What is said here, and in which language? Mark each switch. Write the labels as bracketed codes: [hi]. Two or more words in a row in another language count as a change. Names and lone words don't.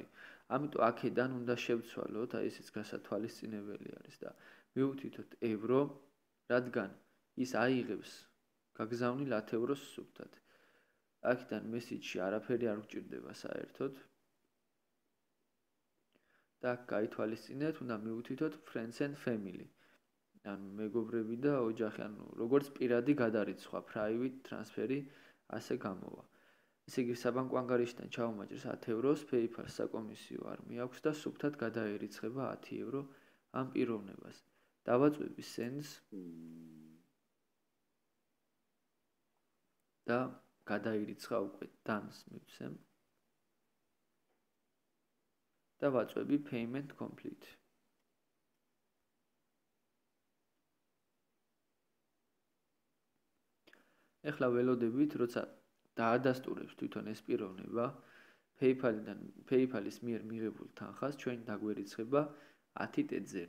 [ka] ამიტომ აქედან უნდა შევცვალოთ, აი ესეც გასათვალისწინებელი არის და მივუთითოთ ევრო, რადგან ის აიღებს გაგზავნილ 10 ევროს სუფთად. აქედან მესიჯში არაფერი არ გვჭირდება საერთოდ. და გაითვალისწინეთ, უნდა მივუთითოთ [en] friends and family. [ka] ანუ მეგობრები და ოჯახი, ანუ როგორც პირადი გადარიცხვა, [en] private transfer-ი [ka] ასე გამოვა. ესე იგი, საბანკო ანგარიშიდან ჩავუმაჭრეს 10 ევროს, PayPal-ს საკომისიო არ მიაქვს და სუფთად გადაერიცხება 10 ევრო ამ პიროვნებას. დავაწვევი send-ს და გადაირიცხა უკვე done-ს მივცემ. და ვაწვევი [en] payment complete. [ka] ეხლა ველოდებით, როცა დაადასტურებს თვითონ ეს პიროვნება PayPal-ის მიერ მიღებულ თანხას, ჩვენ დაგვერიცხება 10 ტეძერი.